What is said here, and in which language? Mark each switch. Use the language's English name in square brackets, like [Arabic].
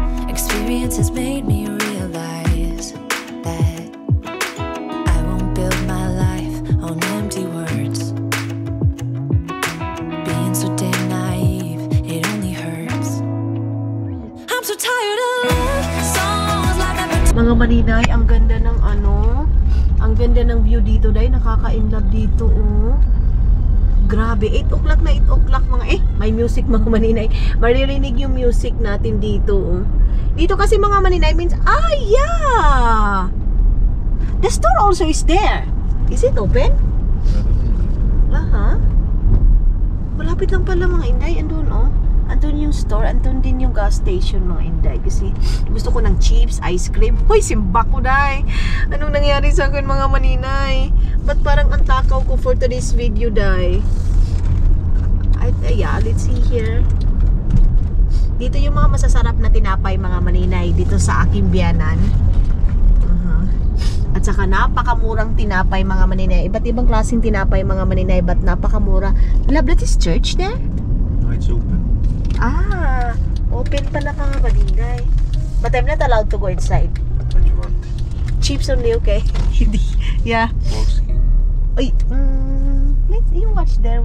[English] Experience has made me realize that I won't build my life on empty words. Being so damn naive, it only hurts. I'm so tired of love songs like I [Filipino] Mga maninay, ang ganda ng ang ganda ng view dito, day. Nakaka-inlove dito, oh. Grabe, 8 o'clock na 8 o'clock mga, may music mga maninay. Maririnig yung music natin dito, oh. Dito kasi mga maninay means, yeah! [English] The store also is there. Is it open? Aha. [Filipino] Malapit lang pala mga inday, andun, oh. Andun yung store, andun din yung gas station mga inday. Kasi gusto ko ng chips, ice cream. Hoy, simba ko day. Anong nangyari sa akin mga maninay? Ba't parang ang takaw ko [English] for today's video [Filipino] day? [English] Yeah, let's see here. [Filipino] Dito yung mga masasarap na tinapay mga maninay dito sa aking biyanan. At saka napakamurang tinapay mga maninay. Iba't ibang klaseng tinapay mga maninay, but napakamura. [English] Love, that is church there? No, it's open. [Filipino] Open pala mga maninay. [English] But I'm not allowed to go inside. What you want? Chips only, okay? Hindi. Yeah. Porky. Ay, you watch there.